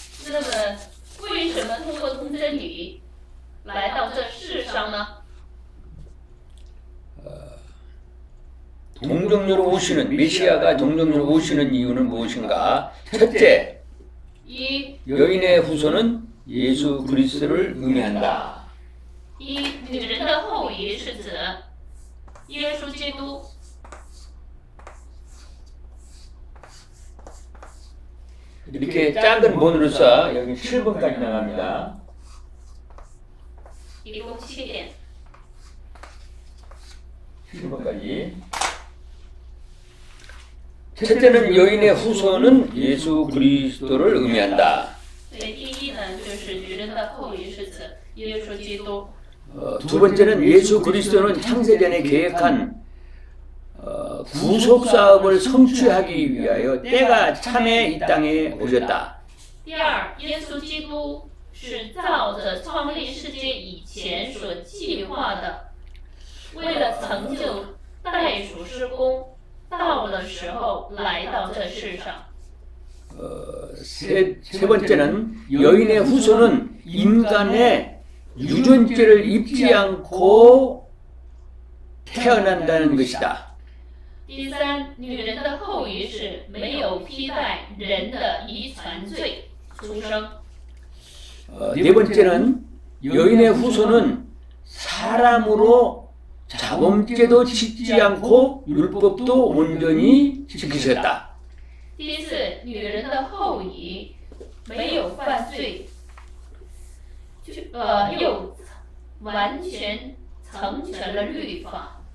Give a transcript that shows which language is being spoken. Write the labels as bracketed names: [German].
[Chinese] 那么，为什么通过童贞女来到这世上呢？ [Korean] 동정녀로 오시는 메시아가 동정녀로 오시는 이유는 무엇인가? 첫째, [Chinese] 一， [Korean] 여인의 후손은 예수 그리스도를 의미한다. [Chinese] 女人的后裔是指耶稣基督。 [Korean] 이렇게 작은 번호를 써 여기 7번까지 나갑니다. [Chinese] 一共7点。 [Korean] 7번까지. 첫째는 여인의 후손은 예수 그리스도를 의미한다. [Chinese] 所以第一呢，就是女人的后裔是指耶稣基督。 [Korean] 두 번째는 예수 그리스도는 창세전에 계획한 구속 사업을 성취하기 위하여 때가 참에 이 땅에 오셨다. [Chinese] 第二，耶稣基督是照着创立世界以前所计划的，为了成就代赎施工，到了时候来到这世上。 [Korean] 세 번째는 여인의 후손은 인간의 유전죄를 입지 않고 태어난다는 것이다. [Chinese] 第三，女人的后裔是没有披戴人的遗传罪出生。 [Korean] 네 번째는 여인의 후손은 사람으로 자범죄도 짓지 않고 율법도 온전히 지키셨다. [Chinese] 第四，女人的后裔没有犯罪，又完全成全了律法。